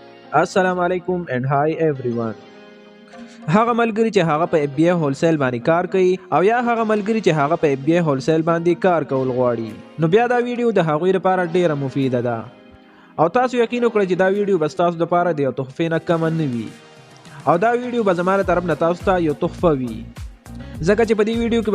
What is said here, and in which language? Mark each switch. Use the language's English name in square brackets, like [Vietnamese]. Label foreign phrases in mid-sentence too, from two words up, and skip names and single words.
[Arabic] السلام علیکم [English] and hi everyone. [Pashto] هغه ملګری چې هغه په اف بی ای هولسیل باندې کار کوي او یا هغه ملګری چې هغه په اف بی ای هولسیل باندې کار کول غواړي نو بیا دا ویډیو د هغوی لپاره ډیره مفیده ده او تاسو یقین وکړئ چې دا ویډیو بس تاسو لپاره د یو تحفې نه کم نه وي او دا ویډیو به زما له طرف نه تاسو ته یو تحفه وي ځکه چې په دې ویډیو کې